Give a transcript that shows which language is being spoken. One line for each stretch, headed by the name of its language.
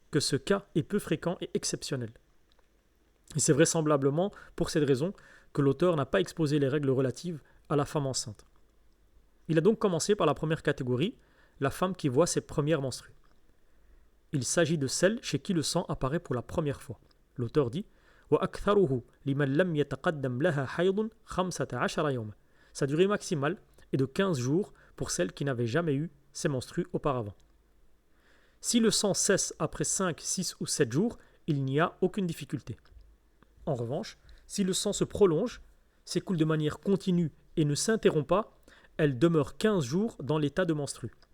French: que ce cas est peu fréquent et exceptionnel. Et c'est vraisemblablement pour cette raison que l'auteur n'a pas exposé les règles relatives à la femme enceinte. Il a donc commencé par la première catégorie, la femme qui voit ses premières menstrues. Il s'agit de celle chez qui le sang apparaît pour la première fois. L'auteur dit
Arabic: وَأَكْثَرُهُ لِمَنْ لَمْ يَتَقَدَّمْ لَهَا حَيْضٌ 15 يوما.
French: Sa durée maximale est de 15 jours pour celle qui n'avait jamais eu ses menstrues auparavant. Si le sang cesse après 5, 6 ou 7 jours, il n'y a aucune difficulté. En revanche, si le sang se prolonge, s'écoule de manière continue et ne s'interrompt pas, elle demeure 15 jours dans l'état de menstrue.